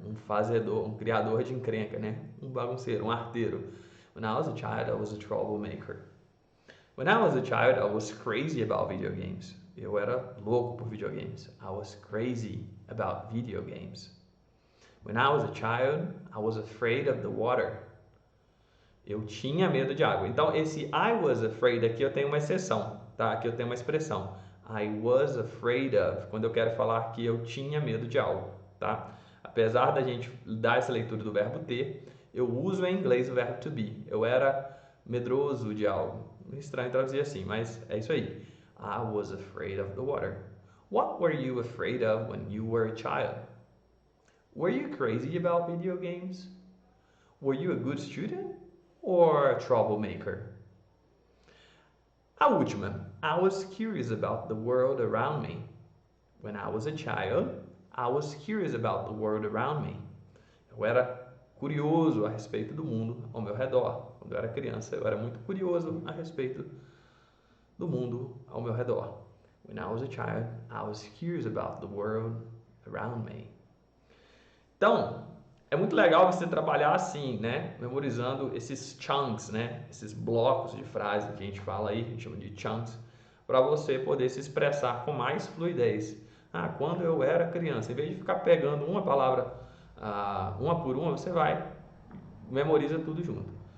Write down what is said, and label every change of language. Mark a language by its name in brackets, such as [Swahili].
[Portuguese] Um fazedor, um criador de encrenca, né? Um bagunceiro, um arteiro. [English] When I was a child, I was a troublemaker. When I was a child, I was crazy about video games. [Portuguese] Eu era louco por videogames. [English] I was crazy about video games. When I was a child, I was afraid of the water. [Portuguese] Eu tinha medo de água. Então, esse [English] I was afraid [Portuguese] aqui eu tenho uma exceção, tá? Aqui eu tenho uma expressão. [English] I was afraid of, [Portuguese] quando eu quero falar que eu tinha medo de algo, tá? Apesar da gente dar essa leitura do verbo ter, eu uso em inglês o verbo to be. Eu era medroso de algo. Estranho traduzir assim, mas é isso aí. [English] I was afraid of the water. What were you afraid of when you were a child? Were you crazy about video games? Were you a good student or a troublemaker? [Portuguese] A última. [English] I was curious about the world around me. When I was a child, I was curious about the world around me. [Portuguese] Eu era curioso a respeito do mundo ao meu redor. Quando eu era criança, eu era muito curioso a respeito do mundo ao meu redor. [English] When I was a child, I was curious about the world around me. [Portuguese] Então, é muito legal você trabalhar assim, né? Memorizando esses chunks, né? Esses blocos de frase que a gente fala aí, a gente chama de chunks, para você poder se expressar com mais fluidez. Ah, quando eu era criança, em vez de ficar pegando uma palavra uma por uma, você vai, memoriza tudo junto.